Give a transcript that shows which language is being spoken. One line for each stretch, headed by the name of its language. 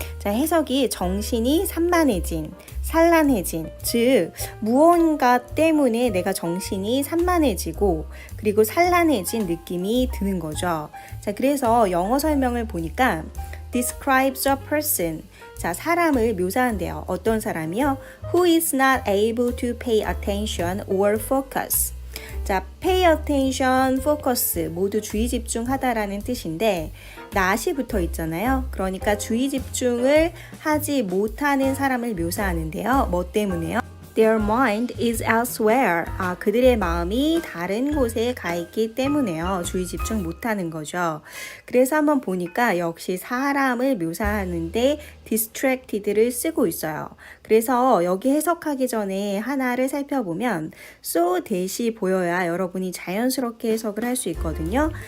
Korean: 자, 해석이 정신이 산만해진, 산란해진, 즉 무언가 때문에 내가 정신이 산만해지고 그리고 산란해진 느낌이 드는 거죠. 자, 그래서 영어 설명을 보니까
English: describes a person,
Korean: 자, 사람을 묘사한대요. 어떤 사람이요?
English: Who is not able to pay attention or focus.
Korean: 자, pay attention, focus 모두 주의 집중하다라는 뜻인데 not이 붙어 있잖아요. 그러니까 주의 집중을 하지 못하는 사람을 묘사하는데요. 뭐 때문에요?
English: Their mind is elsewhere.
Korean: 아, 그들의 마음이 다른 곳에 가 있기 때문에요. 주의 집중 못하는 거죠. 그래서 한번 보니까 역시 사람을 묘사하는데 distracted를 쓰고 있어요. 그래서 여기 해석하기 전에 하나를 살펴보면 so that이 보여야 여러분이 자연스럽게 해석을 할 수 있거든요.